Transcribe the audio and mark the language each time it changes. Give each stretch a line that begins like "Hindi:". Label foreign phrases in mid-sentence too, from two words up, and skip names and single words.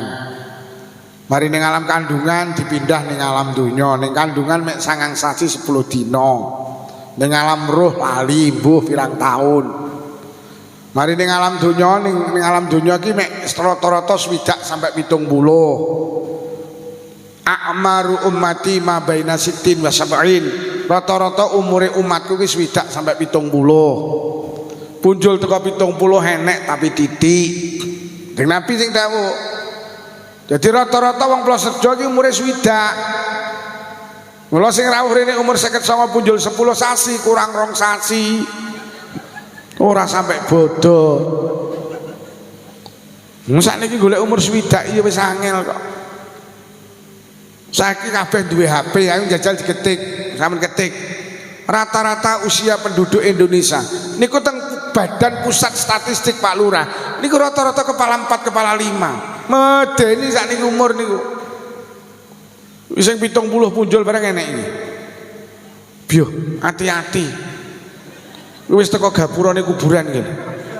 Javanese: Mari ning alam kandungan dipindah ning alam donya. Ning kandungan mek 9 sasi 10 dina. Ning alam roh lali mbuh pirang taun. Mari ning alam donya ning alam donya ki mek rata-rata 60 sampai 70.
Arabic: A'maru ummati ma baina 60 wa 70.
Javanese: Rata-rata umure umatku ki 60 sampai 70. Punjul teko 70 enek tapi titik. Deng Nabi sing dawuh. Jadi rata-rata wong Plosorjo ki umure 60. Mula sing rawuh rene umur 59 punjul 10 sasi kurang 2 sasi. Ora sampai bodoh. Sakniki golek umur 60 ya wis angel kok. Saiki kabeh duwe HP, ayo jajal diketik, sampean ketik. Rata-rata
Indonesian: usia penduduk
Javanese: Indonesia niku teng Badan Pusat Statistik Pak Lurah niku rata-rata kepala 4 kepala 5. Medeni sakniki umur niku. Wis sing 70 punjul bareng enek iki. Biyo, hati-hati. Wis teko gapurane kuburan ngene.